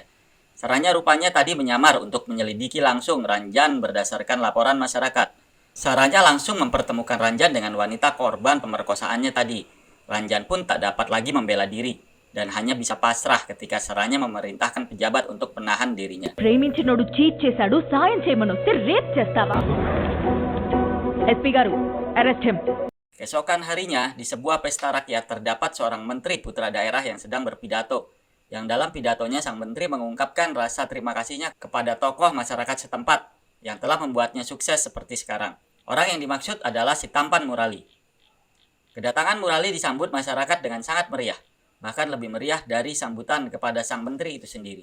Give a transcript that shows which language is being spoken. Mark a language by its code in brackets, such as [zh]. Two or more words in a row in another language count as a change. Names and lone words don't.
[id] Saranya rupanya tadi menyamar untuk menyelidiki langsung Ranjan berdasarkan laporan masyarakat. Saranya langsung mempertemukan Ranjan dengan wanita korban pemerkosaannya tadi. Ranjan pun tak dapat lagi membela diri dan hanya bisa pasrah ketika Saranya memerintahkan pejabat untuk menahan dirinya. [te] ప్రేమించినోడు చీట్ చేశాడు సాయం చేయమనొస్తే రేప్ చేస్తావా ఎస్పీ గారు [en] arrest him. [id] Keesokan harinya, di sebuah pesta rakyat terdapat seorang menteri putra daerah yang sedang berpidato. Yang dalam pidatonya sang menteri mengungkapkan rasa terima kasihnya kepada tokoh masyarakat setempat yang telah membuatnya sukses seperti sekarang. Orang yang dimaksud adalah si tampan Murali. Kedatangan Murali disambut masyarakat dengan sangat meriah, bahkan lebih meriah dari sambutan kepada sang menteri itu sendiri.